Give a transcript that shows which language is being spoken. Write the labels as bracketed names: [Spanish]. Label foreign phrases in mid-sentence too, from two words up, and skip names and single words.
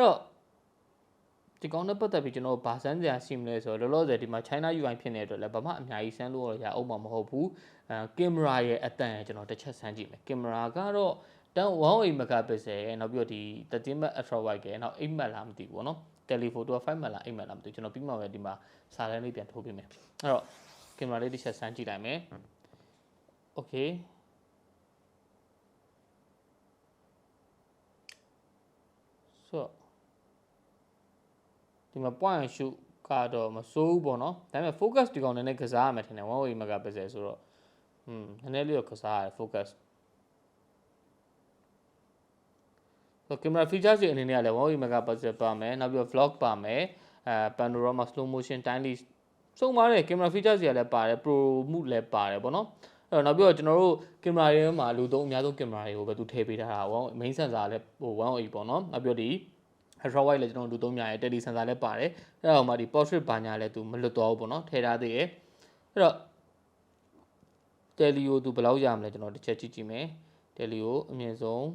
[Burmese] တော့ဒီကောင်းတဲ့ပတ်သက်ပြီးကျွန်တော်ဗာဆန်းစရာရှိမလဲဆိုတော့လောလောဆယ်ဒီမှာ China UI ဖြစ်နေတဲ့အတွက်လည်းဘာမှအများကြီးဆန်းလို့ရအောင်မှာမဟုတ်ဘူးကင်မရာရဲ့အတန်ကျွန်တော်တစ်ချက်ဆန်းကြည့်မယ်ကင်မရာကတော့တန်း1.8 megapixel ရဲ့နောက်ပြီးတော့ဒီ13 meg [English] ultra wide [Burmese] ရဲ့နောက်8 meg လားမသိဘူးပေါ့နော် telephoto 5 meg လား8 meg လားမသိဘူးကျွန်တော်ပြီးမှပဲဒီမှာစာတန်းလေးပြန်ထိုးပေးမယ်အဲ့တော့ကင်မရာလေးတစ်ချက်ဆန်းကြည့်လိုက်မယ် okay so ဒီမှာ [English] point and shoot [Burmese] ကတော့မစိုးဘူးပေါ့နော်ဒါပေမဲ့ focus ဒီကောင်နည်းနည်းကစားရမယ်ထင်တယ်1.8 megapixel ဆိုတော့နည်းနည်းလေးတော့ကစားရတယ် [English] focus so camera [Burmese] features တွေအနေနဲ့ကလည်း1.8 megapixel ပါမယ်နောက်ပြီးတော့ vlog ပါမယ် [English] panorama slow motion time lapse [Burmese] စုံပါတယ် [English] camera features [Burmese] တွေကလည်းပါတယ် pro မှုလည်းပါတယ်ပေါ့နော်အဲ့တော့နောက်ပြီးတော့ကျွန်တော်တို့ camera တွေမှာလူသုံးအများဆုံး camera တွေကိုပဲသူထည့်ပေးထားတာပေါ့ [English] main sensor [Burmese] လည်း1.8ပေါ့နော်နောက်ပြီးတော့ဒီ [English] ultra wide [Burmese] လည်းကျွန်တော်တို့လူသုံးများရဲ့ [English] tele sensor [Burmese] လည်းပါတယ်အဲ့တော့မှဒီ portrait ဘာညာလည်းသူမလွတ်သွားဘူးပေါ့နော်ထည့်ထားသေးတယ်အဲ့တော့ tele ကိုသူဘယ်လောက်ရမလဲကျွန်တော်တစ်ချက်ကြည့်ကြည့်မယ် tele ကိုအမြင့်ဆုံး